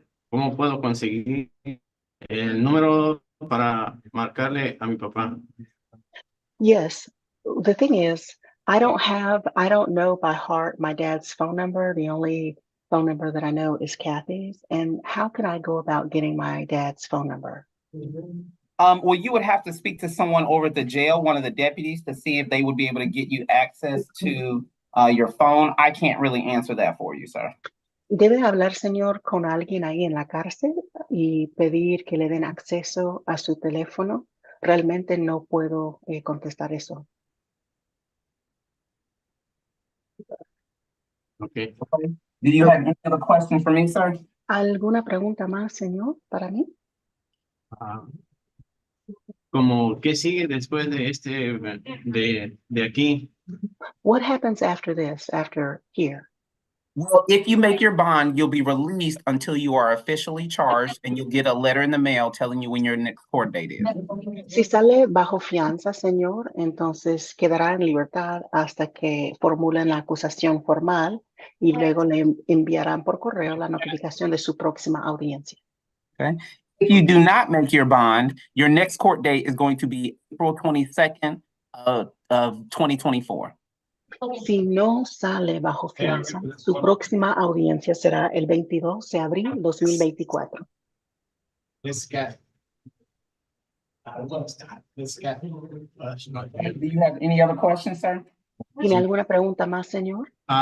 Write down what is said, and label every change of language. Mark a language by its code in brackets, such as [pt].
[es] ¿Cómo puedo conseguir el número para marcarle a mi papá? [en] Yes. The thing is, I don't know by heart my dad's phone number. The only phone number that I know is Kathy's. And how can I go about getting my dad's phone number? Well, you would have to speak to someone over at the jail, one of the deputies, to see if they would be able to get you access to your phone. I can't really answer that for you, sir. [es] Debe hablar, señor, con alguien ahí en la cárcel y pedir que le den acceso a su teléfono. Realmente no puedo contestar eso. [en] Okay. Do you have any other questions for me, sir? [es] ¿Alguna pregunta más, señor, para mí? como, ¿qué sigue después de de aquí? [en] What happens after this, after here? Well, if you make your bond, you'll be released until you are officially charged, and you'll get a letter in the mail telling you when your next court date is. [es] Si sale bajo fianza, señor, entonces quedará en libertad hasta que formulen la acusación formal y luego le enviarán por correo la notificación de su próxima audiencia. [en] Okay. If you do not make your bond, your next court date is going to be April 22nd of 2024. [es] Si no sale bajo fianza, su próxima audiencia será el 22 de abril 2024. [en] This guy. I love that. This guy. Do you have any other questions, sir? [es] ¿Tiene alguna pregunta más, señor?